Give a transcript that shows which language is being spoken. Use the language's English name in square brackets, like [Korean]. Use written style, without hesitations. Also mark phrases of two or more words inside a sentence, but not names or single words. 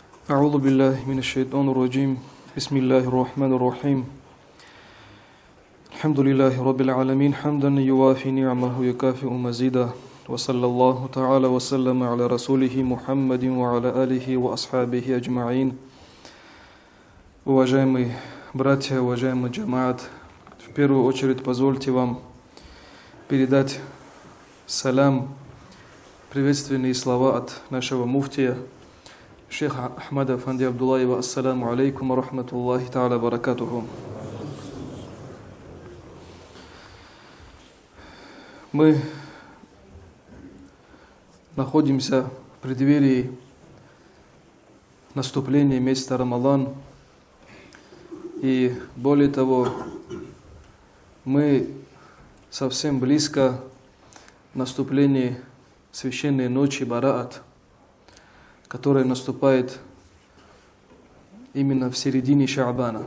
[Arabic] أعوذ بالله من الشيطان الرجيم بسم الله الرحمن الرحيم الحمد لله رب العالمين حمدا يوافي نعمه يكافئ مزيدا وصلى الله تعالى وسلم على رسوله محمد وعلى آله وأصحابه أجمعين. [Russian] Уважаемые братья, уважаемый джамаат, в первую очередь позвольте вам передать салям, приветственные слова от нашего муфтия, шейха Ахмада Афанди Абдуллаева. [Arabic] السلام عليكم ورحمة الله تعالى بركاته. [Russian] Мы находимся в преддверии наступления месяца Рамадан. И более того, мы совсем близко к наступлению священной ночи Бараат, которая наступает именно в середине Шаабана.